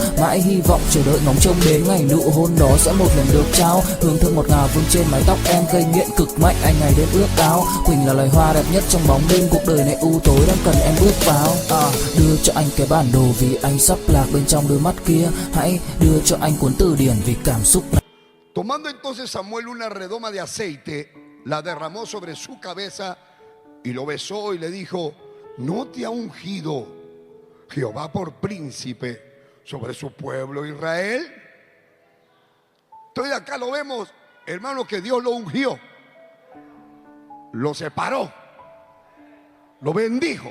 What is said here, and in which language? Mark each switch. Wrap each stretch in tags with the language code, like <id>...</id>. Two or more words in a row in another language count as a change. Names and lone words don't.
<vi>Mãi hy vọng chờ đợi ngóng trông đến ngày nụ hôn đó sẽ một lần được trao. Hương thơm ngọt ngào vương trên mái tóc em, gây nghiện cực mạnh anh ngày đêm ước ao. Quỳnh là loài hoa đẹp nhất trong bóng đêm, cuộc đời này u tối đang cần em bước vào. Đưa cho anh cái bản đồ vì anh sắp lạc bên trong đôi mắt kia. Hãy đưa cho anh cuốn từ điển vì cảm xúc này.</vi> <es>Tomando entonces Samuel una redoma de aceite, la derramó sobre su cabeza y lo besó y le dijo: ¿no te ha ungido Jehová por príncipe sobre su pueblo Israel? Entonces acá lo vemos, hermano, que Dios lo ungió, lo separó, lo bendijo.</es>